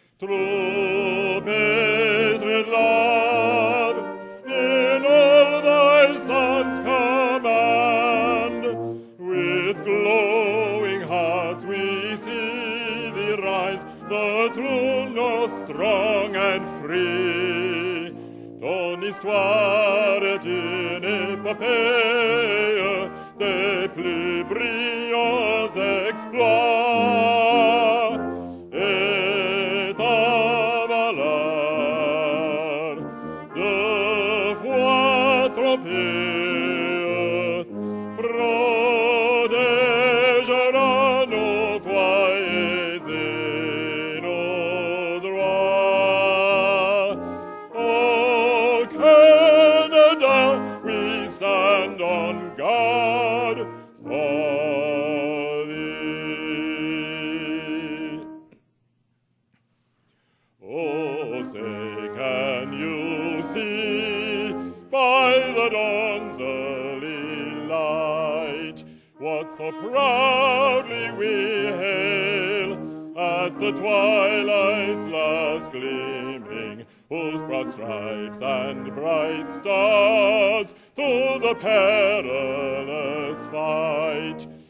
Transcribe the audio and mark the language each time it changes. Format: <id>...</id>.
<en>true patriot love, in all thy sons command. With glowing hearts we see thee rise, the true north strong and free.</en> <fr>Ton histoire est une épopée des plus brillants exploits, et ta valeur de foi trompée protégera nos foyers et nos droits.</fr> <en>Oh, Canada, we stand on guard for thee. Oh, say, can you see by the dawn's early light what so proudly we hail at the twilight's last gleaming, whose broad stripes and bright stars through the perilous fight?</en>